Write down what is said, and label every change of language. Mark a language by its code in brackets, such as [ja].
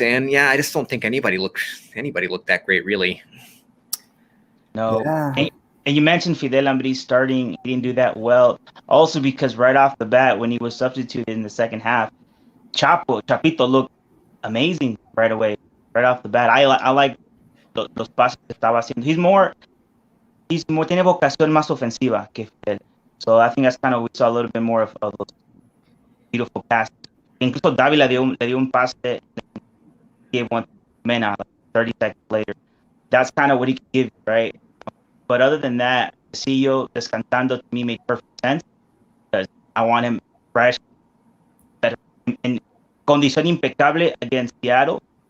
[en] And, yeah, I just don't think anybody looked that great, really. No. Yeah. And you mentioned Fidel Ambris starting. He didn't do that well. Also because right off the bat, when he was substituted in the second half, Chapito looked amazing right away, right off the bat. I like [es] los pases que estaba haciendo. Tiene vocación más ofensiva que Fidel. [en] So I think that's kind of, we saw a little bit more of those beautiful passes. [es] Incluso Davi le dio un pase, [en] gave one to Mena 30 seconds later. That's kind of what he could give, right? But other than that, Tecillo descansando to me made perfect sense because I want him fresh, better, in [es] condición impecable [en] against Seattle.